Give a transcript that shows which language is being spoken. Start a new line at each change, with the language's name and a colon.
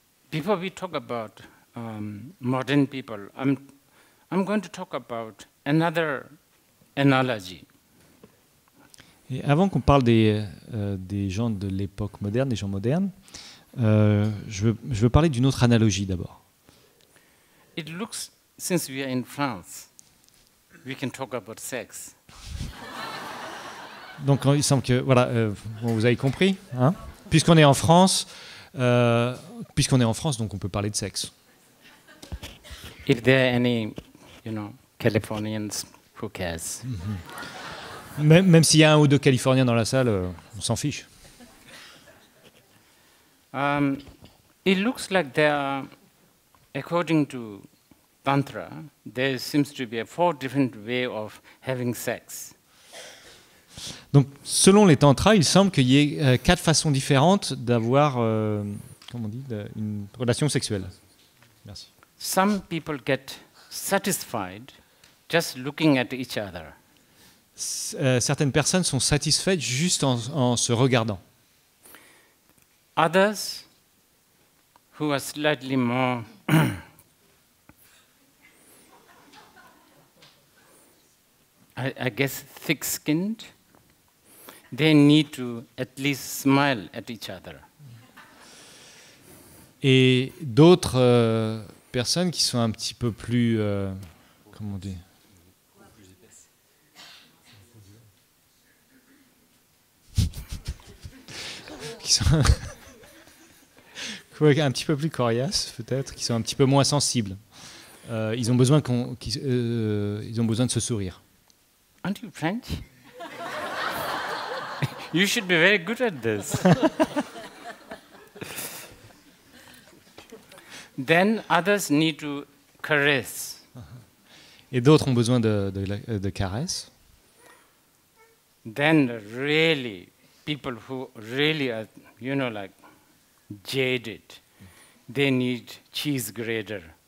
English: Before we talk about modern people, I'm going to talk about another analogy.
French: Et avant qu'on parle des gens de l'époque moderne, des gens modernes, je veux parler d'une autre analogie d'abord.
English: It looks, since we are in France, we can talk about sex.
French: Donc il semble que, voilà, bon, vous avez compris, hein, puisqu'on est en France, donc on peut parler de sexe.
English: If there are any, Californians, who cares?
French: Même s'il y a un ou deux Californiens dans la salle, on s'en fiche.
English: It looks like there are, according to Tantra, there seems to be 4 different ways of having sex.
French: Donc, selon les tantras, il semble qu'il y ait 4 façons différentes d'avoir, comment on dit, une relation sexuelle. Merci.
English: Some people get satisfied just looking at each other.
French: Certaines personnes sont satisfaites juste en se regardant.
English: Others, who are slightly more I guess thick-skinned, they need to at least smile at each other.
French: Et d'autres personnes qui sont un petit peu plus, comment on dit, qui sont un petit peu plus coriaces peut-être, qui sont un petit peu moins sensibles. Ils ont besoin ils ont besoin de se sourire.
English: Aren't you French? You should be very good at this. Then others need to caress.
French: Et d'autres ont besoin de caresses.
English: Then really, people who really are, like jaded, they need cheese grater.